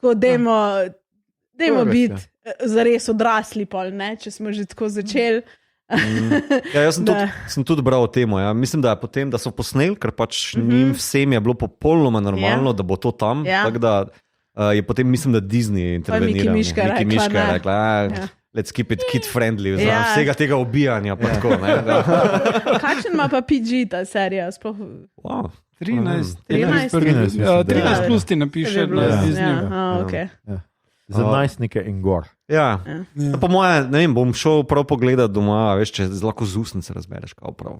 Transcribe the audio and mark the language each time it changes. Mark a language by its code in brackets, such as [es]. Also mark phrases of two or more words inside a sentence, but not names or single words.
[sl] Tako dajmo biti zares odrasli, pol, ne, če smo že tako začeli. Ja, jaz sem tudi bral o tem. Ja. Mislim, da je potem, da so posneli, ker pač njim vsem je bilo popolnoma normalno, da bo to tam. Tako da je potem, mislim, da Disney interveniral. Miki Miška je rekla, [en] let's keep it kid friendly, [sl] vsega tega ubijanja. Pa tako, kakšen ima pa PG ta serija? Wow. 13 plus ti napiše na Disney. Za najstnike in gor. Ja. Po moje, ne vem, bom šel prav pogledat doma, veš, če lahko z usnice razbereš, kao prav.